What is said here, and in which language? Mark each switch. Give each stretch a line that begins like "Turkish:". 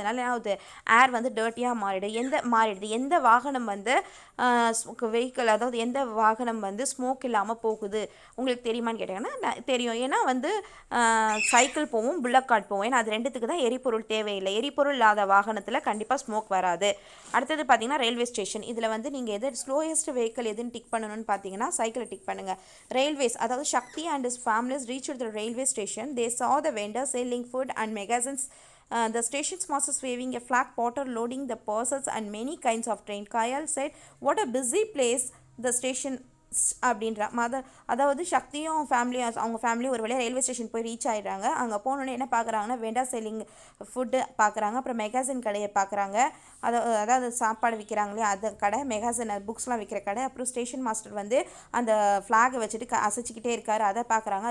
Tamil: அதனால அது ஏர் வந்து டர்ட்டியாக மாறிடுது. எந்த வாகனம் வந்து வெஹிக்கிள், அதாவது எந்த வாகனம் வந்து ஸ்மோக் இல்லாமல் போகுது உங்களுக்கு தெரியுமான்னு கேட்டாங்கன்னா தெரியும். ஏன்னா வந்து சைக்கிள் போகும், புல்லட் கார்ட் போகும். ஏன்னா அது ரெண்டுத்துக்கு தான் எரிபொருள் தேவையில்லை. எரிபொருள் இல்லாத வாகனத்தில் கண்டிப்பாக ஸ்மோக் வராது. அடுத்தது பார்த்தீங்கன்னா ரயில்வே ஸ்டேஷன். இதில் வந்து நீங்கள் எது ஸ்லோயஸ்ட் வெஹிக்கிள் எதுன்னு டிக் பண்ணணும்னு பார்த்தீங்கன்னா சைக்கிளை டிக் பண்ணுங்கள். ரயில்வேஸ், அதாவது
English: Sakthi and his families reached the railway station. They saw the vendors selling food and magazines. The station's masters waving a flag, porter loading the parcels and many kinds of train. Kayal said, "What a busy place the station."
Tamil: அப்படின்ற அதாவது சக்தியும் அவங்க family ஒரு வழியாக railway station போய் reach ஆகிடுறாங்க. அங்கே போனோன்னே என்ன பார்க்குறாங்கன்னா
English: vendor selling food
Tamil: பார்க்குறாங்க. அப்புறம் மெகாசின் கடையை பார்க்குறாங்க. அதாவது சாப்பாடு விற்கிறாங்களே அது கடை, மெகாசின் புக்ஸ்லாம் விற்கிற கடை. அப்புறம் ஸ்டேஷன் மாஸ்டர் வந்து அந்த ஃப்ளாகை வச்சுட்டு அசைச்சிக்கிட்டே இருக்காரு, அதை பார்க்குறாங்க.